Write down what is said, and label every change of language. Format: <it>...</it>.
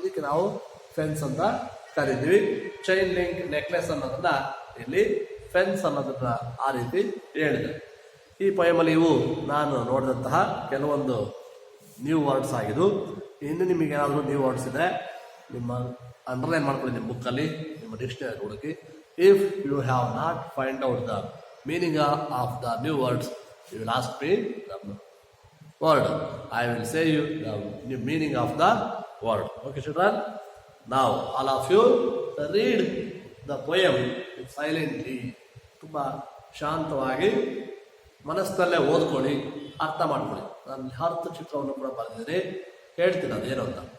<kn>ಇದಕ್ಕೆ ನಾವು ಫೆನ್ಸ್ ಅಂತ ಕರಿತೀವಿ. ಚೈನ್ ಲಿಂಕ್, ನೆಕ್ಲೆಸ್ ಅನ್ನೋದನ್ನ ಇಲ್ಲಿ ಫೆನ್ಸ್ ಅನ್ನೋದನ್ನ ಆ ರೀತಿ ಹೇಳಿದೆ. ಈ ಪೊಯಮಲ್ಲಿ ಇವು ನಾನು ನೋಡಿದಂತಹ ಕೆಲವೊಂದು ನ್ಯೂ ವರ್ಡ್ಸ್ ಆಗಿದ್ದು. ಇನ್ನು ನಿಮಗೆ ಏನಾದರೂ ನ್ಯೂ ವರ್ಡ್ಸ್ ಇದ್ರೆ ನಿಮ್ಮ ಅಂಡರ್ಲೈನ್ ಮಾಡ್ಕೊಳ್ಳಿ ನಿಮ್ಮ ಬುಕ್ಕಲ್ಲಿ, ನಿಮ್ಮ ಡಿಕ್ಷನರಿ ಹುಡುಕಿ.</kn> <en>If you have not find out the meaning of the new words, you will ask me the word. I will say you the new meaning of the word. Okay, children? Now, all of you read the poem silently.</en> <kn>ತುಂಬ ಶಾಂತವಾಗಿ ಮನಸ್ಸಲ್ಲೇ ಓದ್ಕೊಳ್ಳಿ, ಅರ್ಥ ಮಾಡ್ಕೊಳ್ಳಿ. ನಾನು ಅರ್ಥ ಚಿತ್ರವನ್ನು ಕೂಡ ಬರೆದಿದ್ದೀನಿ, ಹೇಳ್ತೀನಿ ಅದೇನು ಅಂತ.</kn>